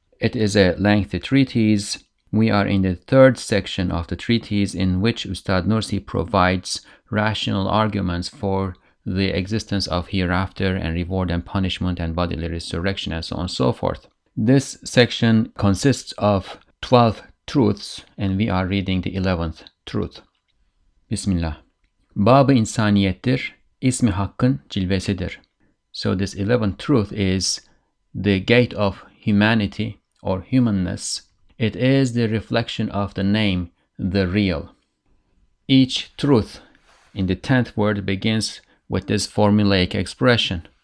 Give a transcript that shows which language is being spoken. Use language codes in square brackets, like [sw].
[en] It is a lengthy treatise. We are in the third section of the treatise, in which Ustad Nursi provides rational arguments for the existence of hereafter and reward and punishment and bodily resurrection and so on and so forth. This section consists of 12 truths and we are reading the 11th truth. [ar] Bismillah. [tr] Bab-ı insaniyettir, ismi hakkın cilvesidir. [en] So this 11th truth is the gate of humanity or humanness. It is the reflection of the name, the real. Each truth in the 10th word begins with this formulaic expression.